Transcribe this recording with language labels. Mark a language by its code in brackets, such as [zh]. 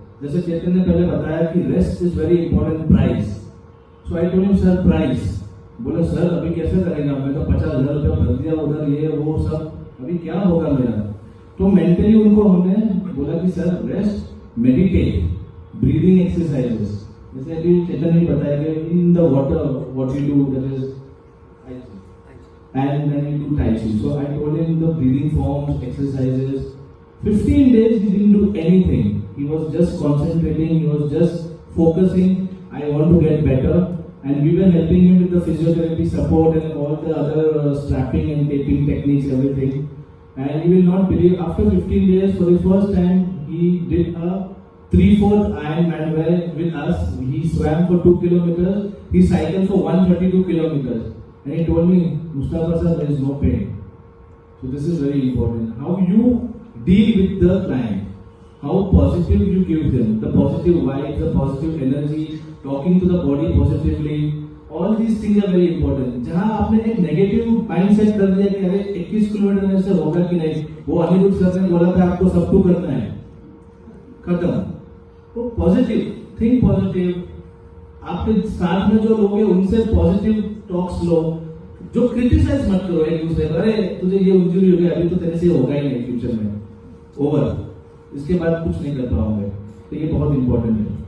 [hi] जैसे चेतन ने पहले बताया कि [en] Rest is very important price. So I told him sir price. [hi] बोले सर अभी कैसे करेगा, मैं तो 50,000 रुपया भर दिया उधर, ये वो सब, अभी क्या होगा मेरा. तो मेंटली उनको हमने बोला कि sir rest, meditate, breathing exercises. जैसे अभी चेतन ने बताया कि [en] In the water what you do that is and then you do Tai Chi. So I told him the breathing forms, exercises. 15 days he didn't do anything. He was just concentrating, he was just focusing, I want to get better. And we were helping him with the physiotherapy support and all the other strapping and taping techniques, everything. And you will not believe, after 15 days, for the first time, he did a 3/4 Ironman where with us, he swam for 2 kilometers, he cycled for 132 kilometers. And he told me, Mustafa sir, there is no pain. So this is very important. How you deal with the client, how positive you give them, the positive vibes, the positive energy, talking to the body positively, all these things are very important. [hi] जहाँ आपने एक negative mindset कर दिया कि अरे 21 kilometre में से होगा कि नहीं, वो अनिरुद्ध सर ने बोला था आपको सब कुछ करना है, खत्म. वो पॉजिटिव, [en] Think positive. [hi] आपके साथ में जो लोग हैं उनसे पॉजिटिव टॉक्स लो, जो क्रिटिसाइज मत करो एक दूसरे को, अरे तुझे ये इंजरी हो गई, अभी तो तेरे से होगा ही नहीं फ्यूचर में, ओवर, इसके बाद कुछ नहीं कर पाओगे. तो ये बहुत इंपॉर्टेंट है.